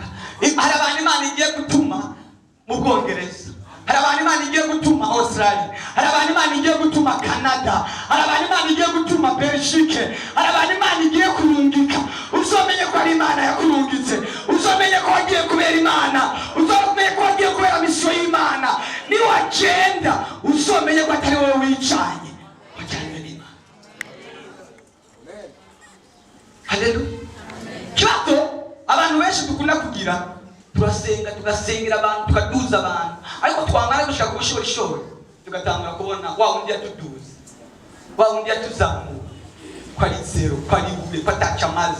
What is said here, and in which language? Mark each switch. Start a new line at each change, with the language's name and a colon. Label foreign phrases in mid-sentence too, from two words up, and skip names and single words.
Rundi: Hari abantu Imana igiye gutuma mu Bwongereza, hari abantu Imana igiye gutuma Australia, hari abantu Imana igiye gutuma Canada, hari abantu Imana igiye gutuma Belgique, hari abantu Imana igiye kurungika. Uzomenye ko ari Imana yakurungitse, uzomenye ko wagiye kubera Imana, uzomenye ko wagiye kubera misiyo y'Imana. Niwagenda uzomenye ko atari wowe wicanye, wajyanywe n'Imana. Haleluya. Kibato abantu benshi dukunda kugira, turasenga tugasengera abantu, tukaduza abantu, ariko twamara gushaka ubushorishori tugatangura kubona wa wundi yatuduza, wa wundi yatuzamuye ko ari zero, ko ari bube, ko ataca amazi.